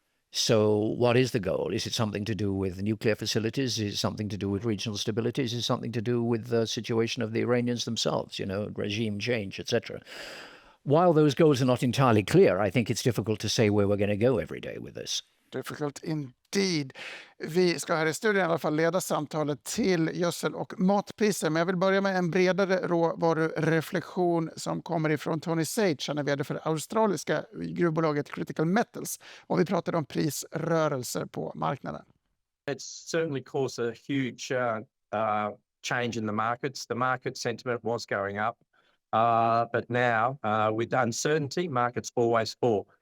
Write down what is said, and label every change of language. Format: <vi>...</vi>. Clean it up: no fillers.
<en>So what is the goal? Is it something to do with nuclear facilities? Is it something to do with regional stability? Is it something to do with the situation of the Iranians themselves, regime change, etc.? While those goals are not entirely clear, I think it's difficult to say where we're going to go every day with this. Difficult indeed.</en> <sv>Vi ska här i studion i alla fall leda samtalet till gödsel- och matpriser. Men jag vill börja med en bredare råvarureflektion som kommer ifrån Tony Sage. Han är vd för det australiska gruvbolaget Critical Metals. Och vi pratade om prisrörelser på marknaden.</sv> <en>It's certainly caused a huge change in the markets. The market sentiment was going up. But now, with uncertainty, markets always fall.</en>